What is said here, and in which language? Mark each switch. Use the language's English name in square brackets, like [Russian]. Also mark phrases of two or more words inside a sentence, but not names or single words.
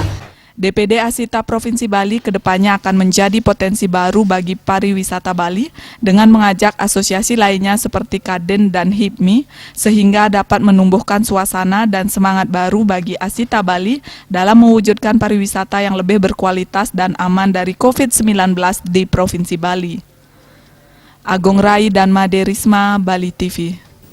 [Indonesian] DPD Asita Provinsi Bali kedepannya akan menjadi potensi baru bagi pariwisata Bali dengan mengajak asosiasi lainnya seperti Kadin dan HIPMI sehingga dapat menumbuhkan suasana dan semangat baru bagi Asita Bali dalam mewujudkan pariwisata yang lebih berkualitas dan aman dari COVID-19 di Provinsi Bali. Agung Rai dan Made Risma, Bali TV.